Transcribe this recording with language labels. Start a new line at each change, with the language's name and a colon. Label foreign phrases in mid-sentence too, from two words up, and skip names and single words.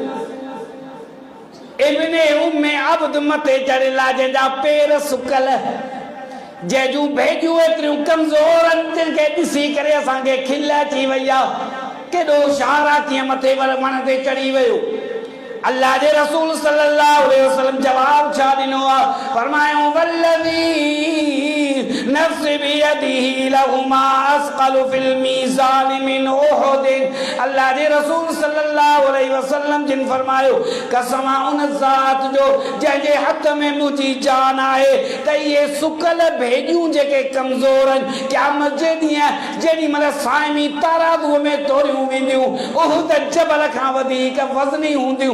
Sindhi: इब्ने उम्मे अब्द मथे चढ़ियल आहे जंहिंजा पेर सुकल जंहिंजूं भेजूं एतिरियूं कमज़ोर खे ॾिसी करे असांखे खिल अची वई आहे केॾो शार आहे कीअं मथे वण ते चढ़ी वियो अल्लाह जे रसूल
Arabic: صلى الله عليه وسلم
Sindhi: जवाब छा ॾिनो आहे फरमायूं
Arabic: والذي نفسي بيده لهما أثقل في الميزان من أحد.
Sindhi: अल्लाह जे रसूल
Arabic: صلى الله عليه وسلم
Sindhi: जिन फरमायो कसम उन ज़ात जो जंहिंजे हथ में मुंहिंजी जान आहे त इहे सुकल भेॼियूं जेके कमज़ोर आहिनि क़यामत जे ॾींहुं जेॾी महिल साइमी ताराज़ूअ में तोड़ियूं वेंदियूं उहुद जबल खां वधीक वज़नी हूंदियूं।